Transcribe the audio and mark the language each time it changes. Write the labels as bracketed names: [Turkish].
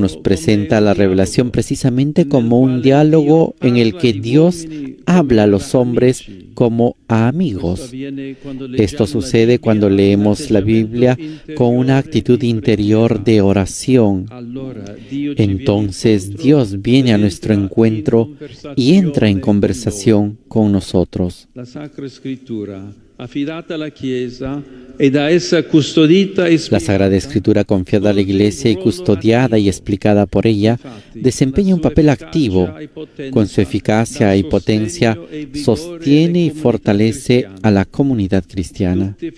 [Spanish] nos presenta la revelación precisamente como un diálogo en el que Dios habla a los hombres como a amigos. Esto sucede cuando leemos la Biblia con una actitud interior de oración. Entonces Dios viene a nuestro encuentro y entra en conversación con nosotros. [Italian] La Sacra Escritura, affidata alla Chiesa e da essa custodita e [Spanish] La Sagrada Escritura, confiada a la Iglesia y custodiada y explicada por ella, desempeña un papel activo. Con su eficacia y potencia, sostiene y fortalece a la comunidad cristiana.